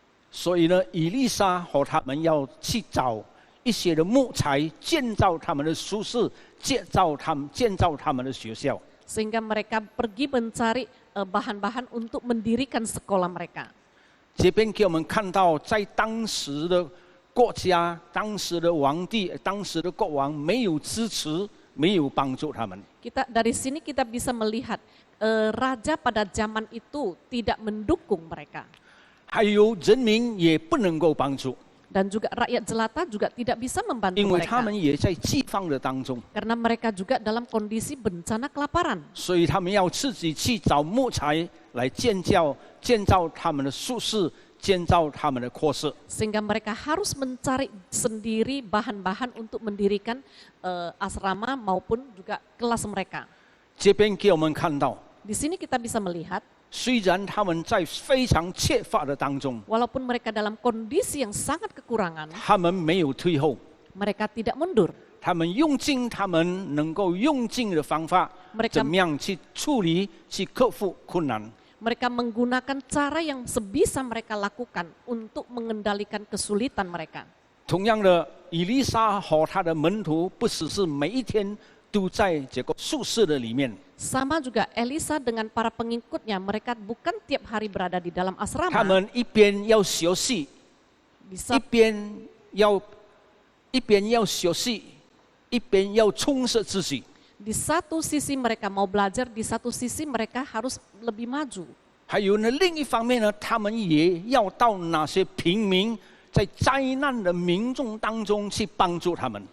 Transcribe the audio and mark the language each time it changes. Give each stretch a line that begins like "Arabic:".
Chinese: 所以呢，以利沙和他们要去找一些的木材，建造他们的宿舍，建造他们的学校。
Indonesian: Sehingga mereka pergi mencari bahan-bahan untuk mendirikan sekolah mereka.
Chinese: 这边给我们看到，在当时的国家、当时的皇帝、当时的国王没有支持、没有帮助他们。
Indonesian: Dari sini kita bisa melihat raja pada zaman itu tidak mendukung mereka.
Chinese: 还有人民也不能够帮助，
Indonesian: Dan juga rakyat jelata juga tidak bisa membantu
Chinese: 因为他
Indonesian: mereka.
Chinese: 们也在饥荒的当中，
Indonesian: Karena mereka juga dalam kondisi bencana kelaparan.
Chinese: 所以他们要自己去找木材来建造他们的宿舍，建造他们的课室。
Indonesian: Sehingga mereka harus mencari sendiri bahan-bahan untuk mendirikan asrama maupun juga kelas mereka.
Chinese: 这边给我们看到，
Indonesian: Di sini kita bisa melihat,
Chinese: 虽然他们在非常缺乏的当中，
Indonesian: walaupun mereka dalam kondisi yang sangat kekurangan,
Chinese: 他们没有退后，
Indonesian: mereka tidak mundur.
Chinese: 他们用尽他们能够用尽的方法，
Indonesian: Mereka
Chinese: 怎么样去处理、去克服困难。
Indonesian: Mereka menggunakan cara yang sebisa mereka lakukan untuk mengendalikan kesulitan mereka.
Chinese: 同样的，以利沙和他的门徒不只是每一天都在这个宿舍的里面，
Indonesian: Sama juga Elisa dengan para pengikutnya, mereka bukan tiap hari berada di dalam
Chinese: 他
Indonesian: asrama.
Chinese: 们一边要学习，
Indonesian: Di
Chinese: 一
Indonesian: saat
Chinese: 边要学习，一边要充实自己。
Indonesian: Di satu sisi mereka mau belajar, di satu sisi mereka harus lebih maju.
Chinese: 还有呢，另一方面呢，他们也要到那些平民，在灾难的民众当中去帮助他们。